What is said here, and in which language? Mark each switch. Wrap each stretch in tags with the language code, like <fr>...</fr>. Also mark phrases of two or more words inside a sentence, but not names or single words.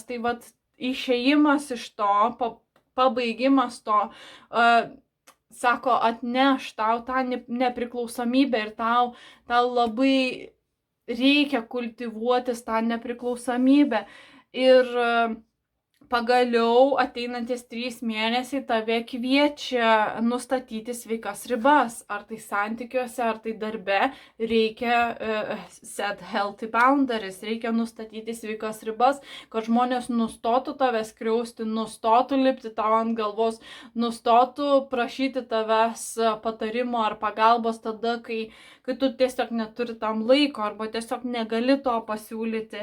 <lt>Tai vat išėjimas iš to, pabaigimas to, sako, atneš tau tą nepriklausomybę ir tau labai reikia kultivuotis tą nepriklausomybę. Ir pagaliau ateinantis 3 mėnesiai tave kviečia nustatyti sveikas ribas. Ar tai santykiuose, ar tai darbe, reikia</lt> <en>set healthy boundaries,</en> <lt>reikia nustatyti sveikas ribas, kad žmonės nustotų tave skriausti, nustotų lipti tau ant galvos, nustotų prašyti tavęs patarimo ar pagalbos tada, kai tu tiesiog neturi tam laiko arba tiesiog negali to pasiūlyti.</lt>